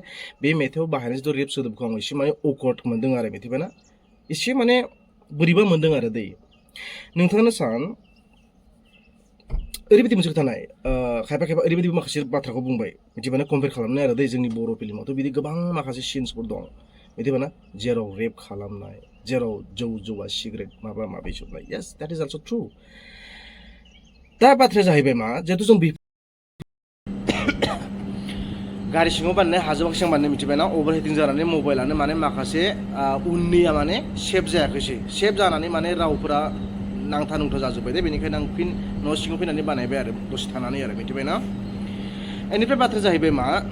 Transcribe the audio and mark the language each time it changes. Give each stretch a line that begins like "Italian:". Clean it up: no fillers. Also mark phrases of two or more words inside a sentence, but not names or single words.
Bodo: बे मेथाइआव बाहायनाय जिथु रेप सोदोबखौ आं एसे माने अकवार्ड मोनदों आरो मिथिबायना एसे माने बोरैबा मोनदों आरो दै नोंथाङानो सान ओरैबायदि मोनसे खोथा नाय खायफा ओरैबायदि माखासे बाथ्राखौ बुंबाय मिथिबाना कम्पेयार खालामनाय आरो दै जोंनि बर' फिल्मावथ' बिदि गोबां माखासे सिन्सफोर दं मिथिबाना जेराव रेप खालामनाय जेराव जौवा सिगारेट माबा माबि जोबनाय
English: yes that is also true
Bodo: दा बाथ्राया जाहैबाय मा जिहेतु जों गारि सिङाव बानायनाय हाजोआव सिगां बानायनाय मिथिबायना
English: over heating
Bodo: जानानै मबाइलानो माने माखासे उननिया माने सेभ जायाखैसै सेभ जानानै माने रावफोरा नांथा नुंथा जाजोब्बाय दे बेनिखायनो आं फिन न' सिङाव फैनानै बानायबाय आरो दसे थानानै आरो मिथिबायना बेनिफ्राय बाथ्राया जाहैबाय मा